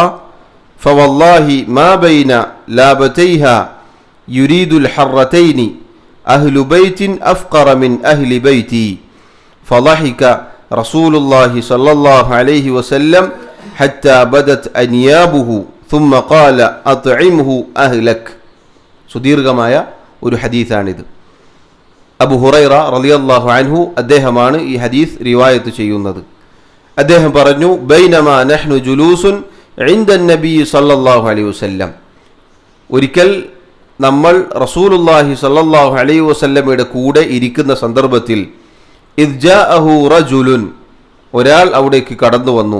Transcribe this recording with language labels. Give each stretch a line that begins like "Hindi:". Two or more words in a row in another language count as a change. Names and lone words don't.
Arabic: فوالله ما بين لابتيها يريد الحرتين أهل بيت أفقر من أهل بيتي. فضحك رسول الله صلى الله عليه وسلم حتى بدت أنيابه ثم قال أطعمه أهلك.
Malayalam: സുദീർഘമായ ഒരു ഹദീസാണിത്. അബു ഹുറൈറ
Arabic: رضي الله عنه
Malayalam: അദ്ദേഹമാണ് ഈ ഹദീസ് റിവായത്ത് ചെയ്യുന്നത്. അദ്ദേഹം പറഞ്ഞു,
Arabic: بينما نحن جلوس عند النبي صلى الله عليه وسلم,
Malayalam: ഒരിക്കൽ നമ്മൾ റസൂലുള്ളാഹി
Arabic: صلى الله عليه وسلم
Malayalam: കൂടെ ഇരിക്കുന്ന സന്ദർഭത്തിൽ
Arabic: إذ جاءه رجل,
Malayalam: ഒരാൾ അവിടേക്ക് കടന്നു വന്നു.